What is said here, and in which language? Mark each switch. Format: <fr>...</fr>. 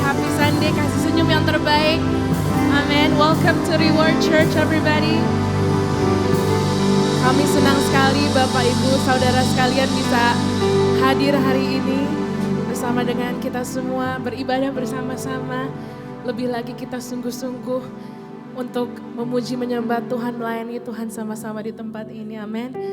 <en>Happy Sunday,</en> <id>kasih senyum yang terbaik. Amin.</id> <en>Welcome to Reward Church everybody.</en> <id>Kami senang sekali Bapak Ibu Saudara sekalian bisa hadir hari ini bersama dengan kita semua, beribadah bersama-sama. Lebih lagi kita sungguh-sungguh untuk memuji menyembah Tuhan, melayani Tuhan sama-sama di tempat ini. Amin.</id>